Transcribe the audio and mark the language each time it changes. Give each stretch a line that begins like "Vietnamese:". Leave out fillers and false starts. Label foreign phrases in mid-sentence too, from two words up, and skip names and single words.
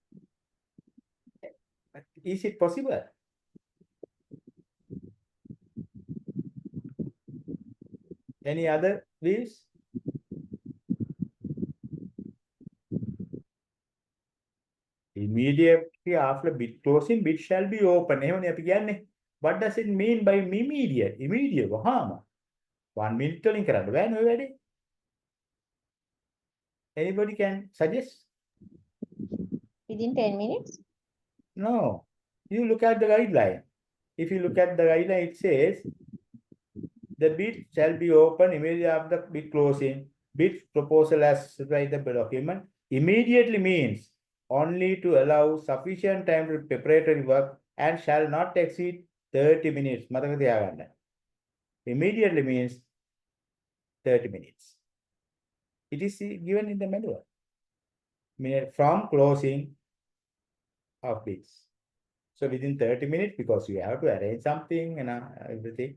English: Is it possible? Any other views? Immediately after bid closing, bid shall be open.
Sinhala: එහෙමනේ අපි කියන්නේ.
English: What does it mean by immediate?
Sinhala: Immediate වහාම. 1 minute වලින් කරන්න බෑනේ ඔය වැඩේ.
English: Anybody can suggest? Within 10 minutes. No. You look at the guideline. If you look at the guideline, it says the bid shall be open immediately after the bid closing. Bid proposal as by the document. Immediately means only to allow sufficient time to preparatory work and shall not exceed 30 minutes.
Sinhala: මතක තියාගන්න.
English: Immediately means 30 minutes. It is given in the manual. From closing of bids. So within 30 minutes, because you have to arrange something and everything.